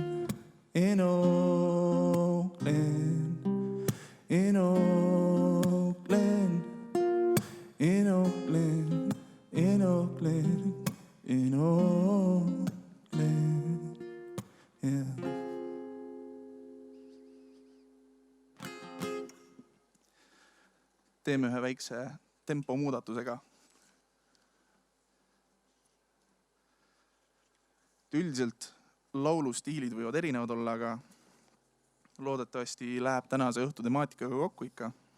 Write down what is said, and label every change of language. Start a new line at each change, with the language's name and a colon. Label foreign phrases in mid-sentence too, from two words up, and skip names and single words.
English: In Oakland, in Oakland, in Oakland, in Oakland, in Oakland, yeah.
Estonian: Teeme ühe väikse tempomuudatusega. Üldiselt laulustiilid võivad erinevad olla, aga loodetavasti läheb tänase õhtu temaatikaga kokku ikka.